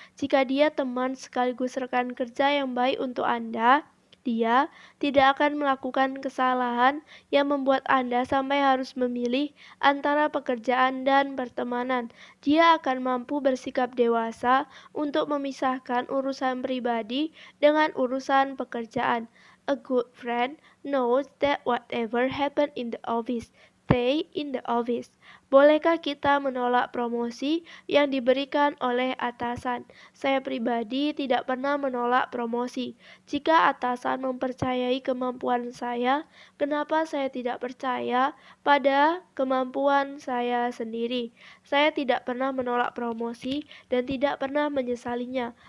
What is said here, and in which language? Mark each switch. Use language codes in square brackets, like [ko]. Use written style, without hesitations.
[id] Jika dia teman sekaligus rekan kerja yang baik untuk Anda, dia tidak akan melakukan kesalahan yang membuat Anda sampai harus memilih antara pekerjaan dan pertemanan. Dia akan mampu bersikap dewasa untuk memisahkan urusan pribadi dengan urusan pekerjaan. [en] A good friend knows that whatever happens in the office, stay in the office. [id] Bolehkah kita menolak promosi yang diberikan oleh atasan? Saya pribadi tidak pernah menolak promosi. Jika atasan mempercayai kemampuan saya, kenapa saya tidak percaya pada kemampuan saya sendiri? Saya tidak pernah menolak promosi dan tidak pernah menyesalinya.